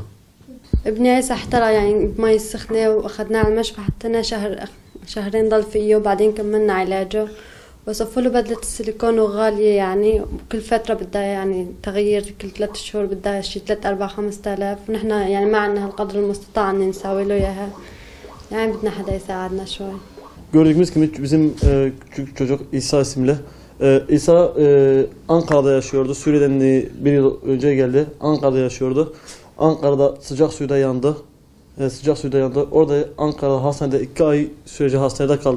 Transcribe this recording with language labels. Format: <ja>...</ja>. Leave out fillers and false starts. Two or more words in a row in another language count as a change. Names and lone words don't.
<ar>ابني عيسى احترق يعني بمي السخنة، واخدناه على المشفى، حطينا شهرين ضل فيه، وبعدين كملنا علاجه وصفوا له بدلة السيليكون، وغالية يعني. كل فترة بدها يعني تغيير، كل 3 شهور بدها شي 3 4 5000، ونحن يعني ما عنا هالقدر المستطاع ان نساوي له اياها yani. بدنا حدا يساعدنا شوي.</ar> <tr>Gördüğümüz gibi bizim küçük çocuk İsa isimli. İsa Ankara'da yaşıyordu. Suriye'den 1 yıl önce geldi. Ankara'da yaşıyordu. Ankara'da sıcak suyda yandı. Orada Ankara'da hastanede 2 ay sürece hastanede kaldı.</tr>